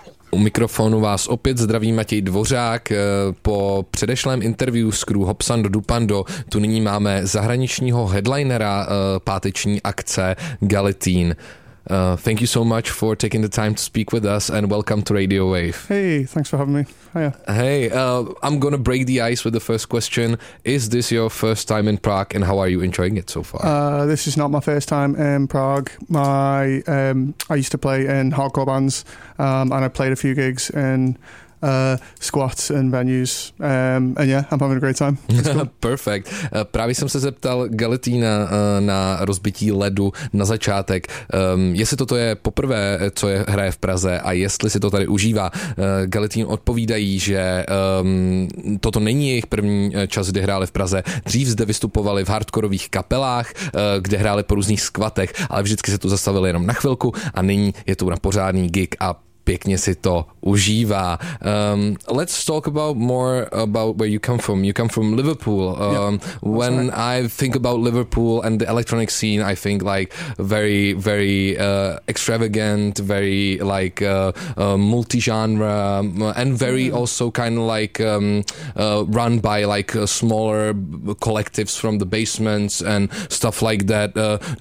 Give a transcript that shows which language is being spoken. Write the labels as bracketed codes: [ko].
[cs] U mikrofonu vás opět zdraví Matěj Dvořák. Po předešlém interview s Crew Hopsan do Dupando tu nyní máme zahraničního headlinera páteční akce Galitín. [en] Thank you so much for taking the time to speak with us and welcome to Radio Wave. Hey, thanks for having me. Hiya. Hey, I'm going to break the ice with the first question. Is this your first time in Prague and how are you enjoying it so far? This is not my first time in Prague. I used to play in hardcore bands and I played a few gigs in squats and venues. And yeah, I'm having a great time. Perfect. [cs] Právě jsem se zeptal Galitína na rozbití ledu na začátek. Jestli toto je poprvé, co je hraje v Praze a jestli si to tady užívá. Galitín odpovídají, že toto není jejich první čas, kdy hráli v Praze. Dřív zde vystupovali v hardkorových kapelách, kde hráli po různých squatech, ale vždycky se tu zastavili jenom na chvilku a nyní je tu na pořádný gig a pěkně si to užívá. [en] Let's talk about more about where you come from. You come from Liverpool. When I think about Liverpool and the electronic scene, I think like very, very extravagant, very like multi-genre and very also kind of like run by like smaller collectives from the basements and stuff like that.